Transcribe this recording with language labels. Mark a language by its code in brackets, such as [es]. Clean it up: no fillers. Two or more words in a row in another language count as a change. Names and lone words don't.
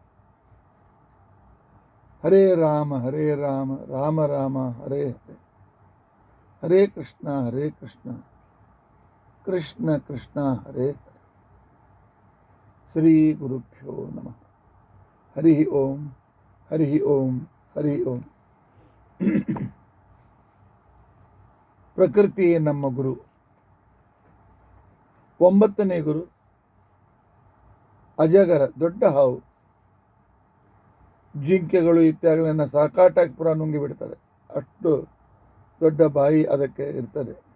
[sa] ಹರೇ ರಾಮ ರಾಮ ರಾಮ ಹರೇ ಹರೇ, ಹರೇ ಕೃಷ್ಣ ಕೃಷ್ಣ ಕೃಷ್ಣ ಹರೇ ಹರೇ. ಶ್ರೀ ಗುರುಭ್ಯೋ ನಮಃ. ಹರಿ ಓಂ ಹರಿ ಓಂ ಹರಿ ಓಂ. [kn] ಪ್ರಕೃತಿಯೇ ನಮ್ಮ ಗುರು. 9ನೇ ಗುರು ಅಜಗರ, ದೊಡ್ಡ ಹಾವು. ಜಿಂಕೆಗಳು ಇತ್ಯಾದಿಗಳನ್ನು ಸಾಕಾಟಾಗಿ ಪುರ ನುಂಗಿ ಬಿಡ್ತಾರೆ, ಅಷ್ಟು ದೊಡ್ಡ ಬಾಯಿ ಅದಕ್ಕೆ ಇರ್ತದೆ.